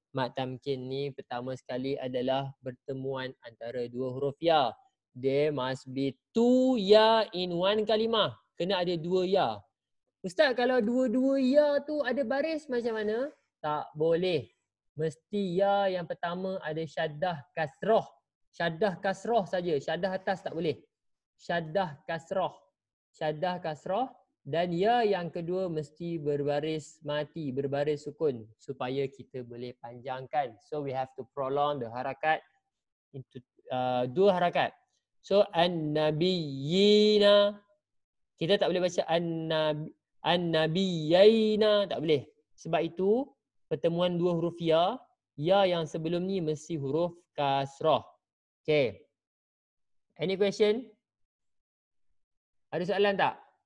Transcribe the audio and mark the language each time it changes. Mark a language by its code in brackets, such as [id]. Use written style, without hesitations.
[ms] Mat tamkin ni pertama sekali adalah pertemuan antara dua huruf ya. [en] There must be two ya in one kalimah. [ms] Kena ada dua ya. Ustaz, kalau dua-dua ya tu ada baris macam mana? Tak boleh. Mesti ya yang pertama ada syaddah kasrah. Syaddah kasrah saja. Syaddah atas tak boleh. Syaddah kasrah. Syaddah kasrah. Dan ya yang kedua mesti berbaris mati, berbaris sukun supaya kita boleh panjangkan. [en] So we have to prolong the harakat into dua harakat. [ar] So an-nabiyina. [ms] Kita tak boleh baca an-nabiyyaina, tak boleh. Sebab itu pertemuan dua huruf ya yang sebelum ni mesti huruf kasrah. Okay. [en] Any question? [ms] Ada soalan tak?